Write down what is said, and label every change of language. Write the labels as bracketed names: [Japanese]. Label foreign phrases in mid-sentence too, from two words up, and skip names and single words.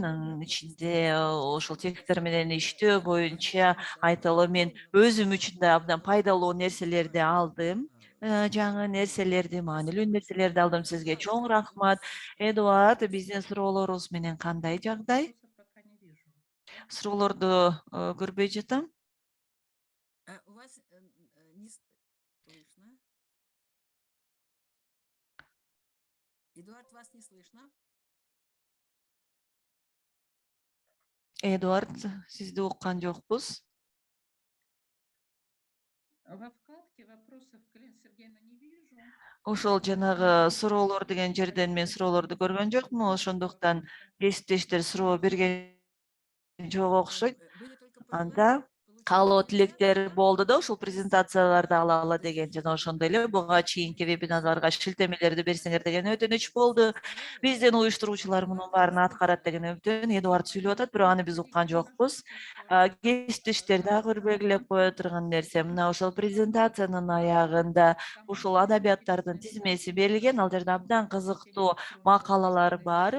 [Kyrgyz] Анын ичинде ошол тексттер менен иштөө боюнча айталы, мен өзүм үчүн да абдан пайдалуу нерселерди алдым. Жаңы нерселерди, маанилүү нерселерди алдым. Сизге чоң рахмат. Эдуард, биздин суроолорубуз менен кандай жагдай? Суроолорду көрбөй жатам. [Russian] У вас не слышно? не слышно. [Kyrgyz] Эдуард, сизди уккан жокпуз. [Russian] Во вкладке вопросов к Сергеевна не вижу. [Kyrgyz] Ошол жанагы суроолор деген жерден мен суроолорду көргөн жокмун. Ошондуктан кесиптештер суроо берген жок окшойт. [Russian] Были только [Kyrgyz] Анда каалоо тилектер болду да ушул презентацияларды алалы деген жана ошондой эле буга чейинки вебинарларга шилтемелерди берсеңер деген өтүнүч болду. Биздин уюштуруучулар мунун баарын аткарат деген үмүттөнүн. Эдуард сүйлөп атат, бирок аны биз уккан жокпуз. Кесиптештер дагы бир белгилеп кое турган нерсе, мына ошол презентациянын аягында ушул адабияттардын тизмеси берилген, ал жерде абдан кызыктуу макалалар бар.